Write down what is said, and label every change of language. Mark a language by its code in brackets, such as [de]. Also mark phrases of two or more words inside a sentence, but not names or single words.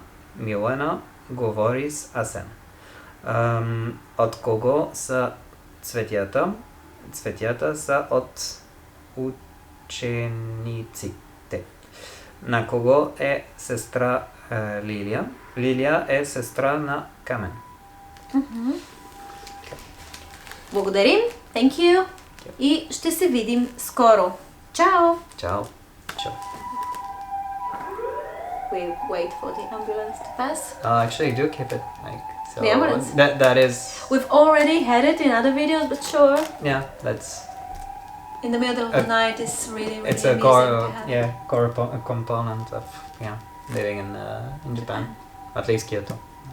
[bg] Милена говори с Асен. От кого са цветята? Цветята са от учениците. На кого е сестра Лилия? Лилия е сестра на Камен. Благодарим. [en] Thank you. [bg] И ще се видим скоро. Чао! Чао. Чао. [en] We wait for the ambulance to pass. Actually, do keep it like so. The ambulance? That is. We've already had it in other videos, but sure. Yeah, that's. In the middle of the night is really It's a core component of living in Japan, at least Kyoto.